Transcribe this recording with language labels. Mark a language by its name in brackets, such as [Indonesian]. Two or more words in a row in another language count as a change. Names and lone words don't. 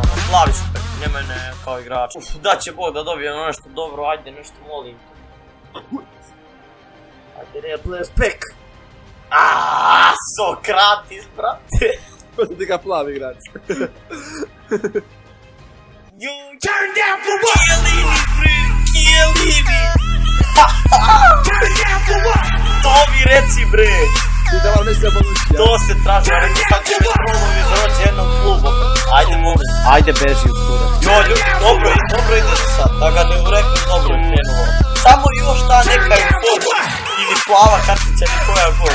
[Serbian] plavi su pek, ne mene kao igrača. Da će Bog da dobijemo nešto dobro, ajde nešto molim te. Ajde Rare Players Pack. Aaaa, Sokratis, brate. Pa su ti ga plavi igrač. [English] You turn down for what? [Serbian] Chiellini, bre, Chiellini. [English] Turn down for what? [Serbian] To mi reci, bre. Ti da vam misli da Bonucci, To se traži, ja rekao sad će biti promovi iz rođe jednom klubu. Ajde, molim. Ajde, beži u kura. Jo, ljudi, dobro ide sad. Da ga ne urekli, dobro je krenuo. Samo još ta neka informa. Ili plava kartica, ili koja god.